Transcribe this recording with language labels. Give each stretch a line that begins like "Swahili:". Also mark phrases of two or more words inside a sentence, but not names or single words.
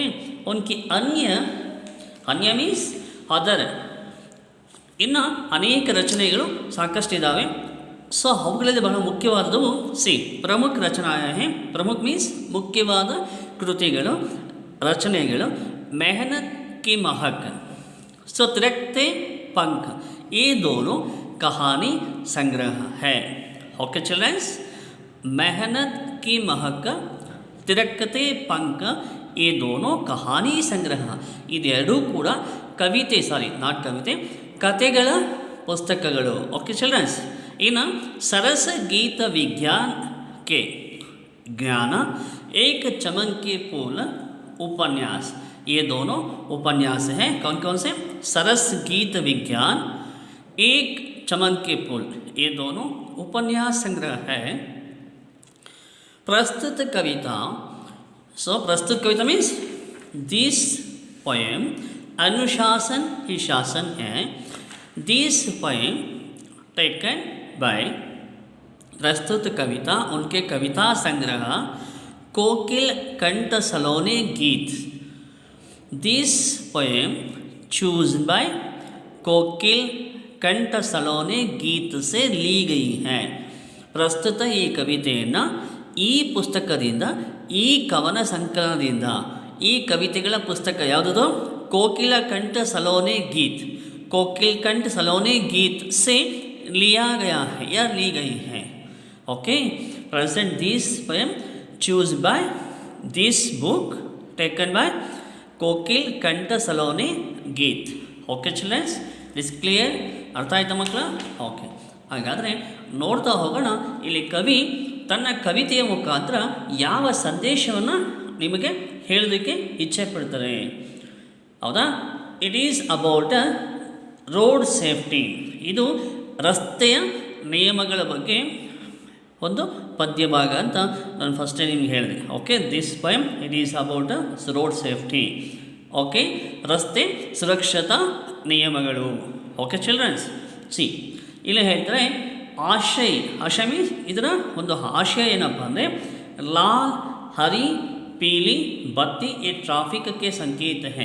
Hindi: उनकी अन्य
English: means other,
Kannada: ಇನ್ನು ಅನೇಕ ರಚನೆಗಳು ಸಾಕಷ್ಟಿದ್ದಾವೆ. ಸೊ ಅವುಗಳಲ್ಲಿ ಬಹಳ ಮುಖ್ಯವಾದವು
Hindi: प्रमुख रचनाए
Kannada: ಪ್ರಮುಖ ಮೀನ್ಸ್ ಮುಖ್ಯವಾದ ಕೃತಿಗಳು, ರಚನೆಗಳು.
Hindi: ಮೆಹನತ್ ಕಿ ಮಹಕ್, ಸೊ ತಿರಕ್ತೆ पंख, ये दोनों कहानी संग्रह है.
English: okay childrens,
Hindi: मेहनत की महक, तिरकते पंख, ये दोनों कहानी संग्रह,
Kannada: ಇದೆರಡೂ ಕೂಡ ಕವಿತೆ ನಾಟ್ ಕವಿತೆ, ಕತೆಗಳ ಪುಸ್ತಕಗಳು.
English: okay childrens.
Hindi: ಇನ್ನು सरस गीत विज्ञान के ज्ञान, एक चमन के फूल उपन्यास, ये दोनों उपन्यास हैं. कौन कौन से? सरस गीत विज्ञान, एक चमन के फूल, ये दोनों उपन्यास संग्रह है. प्रस्तुत कविता, प्रस्तुत कविता
English: means this poem
Hindi: अनुशासन ही शासन है.
English: this poem taken by
Hindi: प्रस्तुत कविता, उनके कविता संग्रह कोकिल कंठ सलोने गीत.
English: this poem chosen by
Hindi: कोकिल कंठ सलोने गीत से ली गई है.
Kannada: ಪ್ರಸ್ತುತ ಈ ಕವಿತೆಯನ್ನು ಈ ಪುಸ್ತಕದಿಂದ, ಈ ಕವನ ಸಂಕಲನದಿಂದ, ಈ ಕವಿತೆಗಳ ಪುಸ್ತಕ ಯಾವುದದು? ಕೋಕಿಲ ಕಂಠ ಸಲೋನೆ ಗೀತ್,
Hindi: कोकिल कंठ सलोने गीत से लिया गया है या ली गई है. ओके.
English: present this poem choose by this book taken by कोकिल कंठ सलोने गीत. okay childrens, is clear?
Kannada: ಅರ್ಥ ಆಯ್ತಾ ಮಕ್ಕಳ? ಓಕೆ. ಹಾಗಾದರೆ ನೋಡ್ತಾ ಹೋಗೋಣ. ಇಲ್ಲಿ ಕವಿ ತನ್ನ ಕವಿತೆಯ ಮುಖಾಂತರ ಯಾವ ಸಂದೇಶವನ್ನು ನಿಮಗೆ ಹೇಳೋದಕ್ಕೆ ಇಚ್ಛೆ ಪಡ್ತಾರೆ, ಹೌದಾ?
English: it is about road safety.
Kannada: ಇದು ರಸ್ತೆಯ ನಿಯಮಗಳ ಬಗ್ಗೆ ಒಂದು ಪದ್ಯ ಭಾಗ ಅಂತ ನಾನು ಫಸ್ಟೇ ನಿಮ್ಗೆ ಹೇಳಿದೆ. ಓಕೆ.
English: this poem it is about road safety.
Kannada: ಓಕೆ. ರಸ್ತೆ ಸುರಕ್ಷತಾ ನಿಯಮಗಳು.
English: okay childrens.
Kannada: ಇಲ್ಲಿ ಹೇಳ್ತಾರೆ ಆಶಯ ಮೀನ್ಸ್ ಇದರ ಒಂದು ಆಶಯ ಏನಪ್ಪ ಅಂದರೆ
Hindi: लाल हरी पीली बत्ती
Kannada: ಈ ಟ್ರಾಫಿಕ್ಗೆ ಸಂಕೇತ ಹೇ.